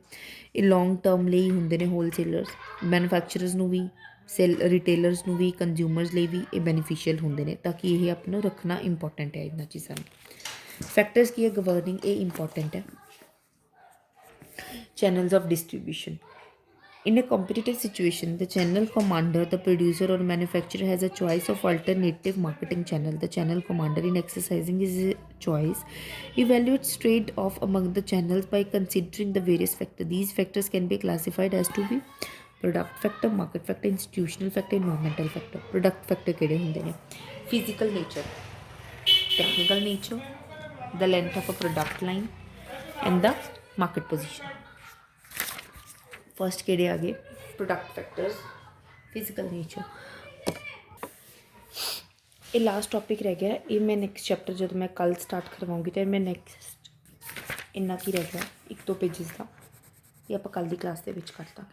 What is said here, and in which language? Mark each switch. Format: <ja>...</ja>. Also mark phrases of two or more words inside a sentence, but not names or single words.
<pa>ਇਹ</pa> <en>long term</en> <pa>ਲਈ ਹੁੰਦੇ ਨੇ</pa> <en>wholesalers, manufacturers</en> <pa>ਨੂੰ ਵੀ, ਰਿਟੇਲਰਸ ਨੂੰ ਵੀ, ਕੰਜ਼ਿਊਮਰਸ ਲਈ ਵੀ ਇਹ ਬੈਨੀਫੀਸ਼ੀਅਲ ਹੁੰਦੇ ਨੇ ਤਾਂ ਕਿ ਇਹ ਆਪਾਂ ਨੂੰ ਰੱਖਣਾ ਇੰਪੋਰਟੈਂਟ ਹੈ ਇਹਨਾਂ ਚੀਜ਼ਾਂ ਨੂੰ। ਫੈਕਟਰਸ ਕੀ ਹੈ, ਗਵਰਨਿੰਗ, ਇਹ ਇੰਪੋਰਟੈਂਟ ਹੈ।</pa> <en>channels of distribution, in a competitive situation the channel commander, the producer or manufacturer has a choice of alternative marketing channel। The channel commander in exercising his choice evaluates trade-off among the channels by considering the various factors। These factors can be classified as to be product factor, market factor, institutional factor, environmental factor। product factor</en> <pa>ਕਿਹੜੇ ਹੁੰਦੇ ਨੇ,</pa> <en>physical nature, technical nature, the length of a product line and the market position।</en> <pa>ਫਸਟ ਕਿਹੜੇ ਆ ਗਏ,</pa> <en>product factors, physical nature.</en> <pa>ਇਹ</pa> <en>last topic</en> <pa>ਰਹਿ ਗਿਆ, ਇਹ ਮੈਂ</pa> <en>next chapter</en> <pa>ਜਦੋਂ ਮੈਂ ਕੱਲ੍ਹ ਸਟਾਰਟ ਕਰਵਾਉਂਗੀ ਤਾਂ ਮੈਂ ਨੈਕਸਟ ਇੰਨਾ ਕੀ ਰਹਿ ਗਿਆ 1-2 ਪੇਜਿਸ ਦਾ, ਇਹ ਆਪਾਂ ਕੱਲ੍ਹ ਦੀ ਕਲਾਸ ਦੇ ਵਿੱਚ ਕਰ ਦਾਂਗੇ।</pa>